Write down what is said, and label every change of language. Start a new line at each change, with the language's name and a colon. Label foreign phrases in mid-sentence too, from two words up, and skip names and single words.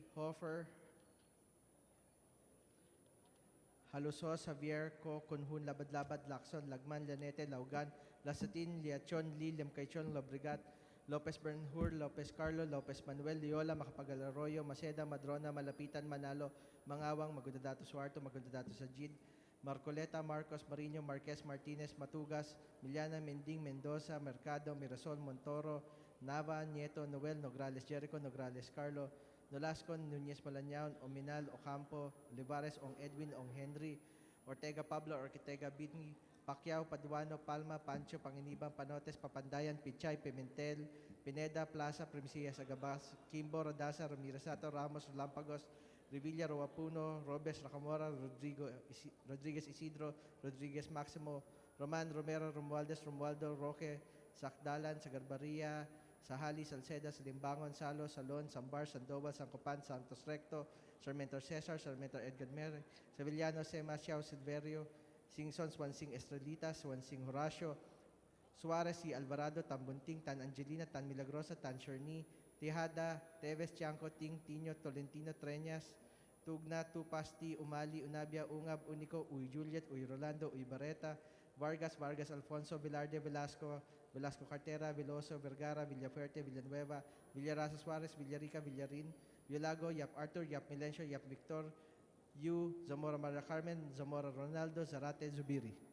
English: Hofer, Halusos, Javier, Co, Kunhun, Labad-Labad, Lacson, Lagman, Lanete, Laugan, Lasatin, Liachon, Lee, Lemcaichon, Lobrigat, Lopez Bernhur, Lopez Carlo, Lopez Manuel, Liola, Macapagal Arroyo, Maceda, Madrona, Malapitan, Manalo, Mangawang, Magundadato Suarto, Magundadato Sajid, Marcoleta, Marcos, Marino, Marquez, Martinez, Matugas, Miliana, Mending, Mendoza, Mercado, Mirasol, Montoro, Nava, Nieto, Noel, Nograles, Jericho, Nograles, Carlo, Nolasco, Nunez Malañaon, Ominal, Ocampo, Olivares, Ong Edwin, Ong Henry, Ortega Pablo, Ortega Bini, Pacquiao, Paduano, Palma, Pancho, Panginiban, Panotes, Papandayan, Pichay, Pimentel, Pineda, Plaza, Primicillas, Agabas, Kimbo, Rodasa, Ramirez Sato, Ramos, Lampagos, Revilla, Roapuno, Robes, Racamora, Rodriguez Isidro, Rodriguez Maximo, Roman, Romero, Romualdez, Romualdo, Roque, Sakdalan, Sagarbaria, Sahali, Salceda, Salimbangon, Salo, Salon, Sambar, Sandoval, Sancopan, Santos Recto, Sarmiento Cesar, Sarmiento Edgar Mere, Sevillano, Sema, Xiao, Silverio, Singson, Swansing Estrelita, Swansing Horacio, Suarez, Si Alvarado, Tambunting, Tan Angelina, Tan Milagrosa, Tan Sherni, Tejada, Teves, Tiangco, Ting, Tino, Tolentino, Treñas, Tugna, Tupasti, Umali, Unabia, Ungab, Unico, Uy Juliet, Uy Rolando, Uy Barreta, Vargas, Vargas Alfonso, Velarde, Velasco, Velasco Cartera, Veloso, Vergara, Villafuerte, Villanueva, Villarasa Suarez, Villarica, Villarin, Villago, Yap Arthur, Yap Milencio, Yap Victor, Yu, Zamora Maria Carmen, Zamora Ronaldo, Zarate, Zubiri.